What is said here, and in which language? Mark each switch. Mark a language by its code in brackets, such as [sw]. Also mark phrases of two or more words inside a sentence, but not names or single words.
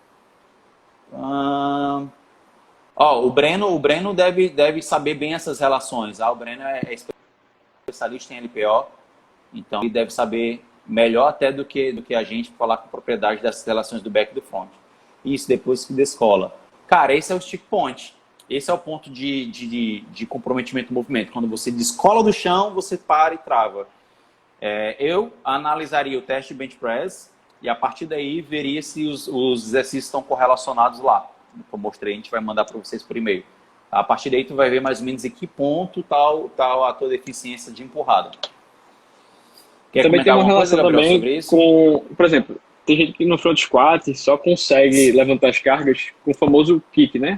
[pt] O Breno deve saber bem essas relações. O Breno é especialista em LPO, então ele deve saber melhor até do que a gente falar com propriedade dessas relações do back e do front. Isso depois que descola. Cara, esse é o [en] stick point. [pt] Esse é o ponto de comprometimento do movimento. Quando você descola do chão, você para e trava. Eu analisaria o teste de [en] bench press [pt] e a partir daí veria se os exercícios estão correlacionados lá. Como eu mostrei, a gente vai mandar para vocês por e-mail. A partir daí tu vai ver mais ou menos em que ponto tal a tua deficiência de empurrada. Quer também tem uma relação coisa, Gabriel, também com, por exemplo, tem gente que no [en] front squat [pt] só consegue levantar as cargas com o famoso kick, né?